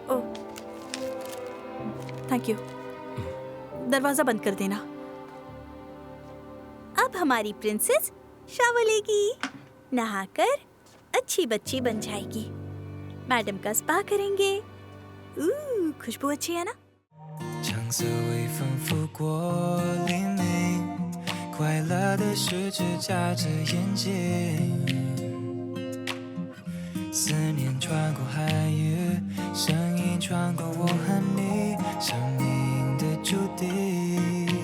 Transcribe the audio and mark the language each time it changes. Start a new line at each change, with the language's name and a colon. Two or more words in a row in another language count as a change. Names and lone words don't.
Hindi: ओह,
English: thank you.
Hindi: दरवाजा बंद कर देना। अब हमारी प्रिंसेस शावर लेगी, नहाकर अच्छी बच्ची बन जाएगी। मैडम का स्पा करेंगे। खुशबू अच्छी है ना?
Chinese: 橙色微风拂过黎明，快乐的十指夹着眼睛。思念穿过海域，声音穿过我和你，生命的注定。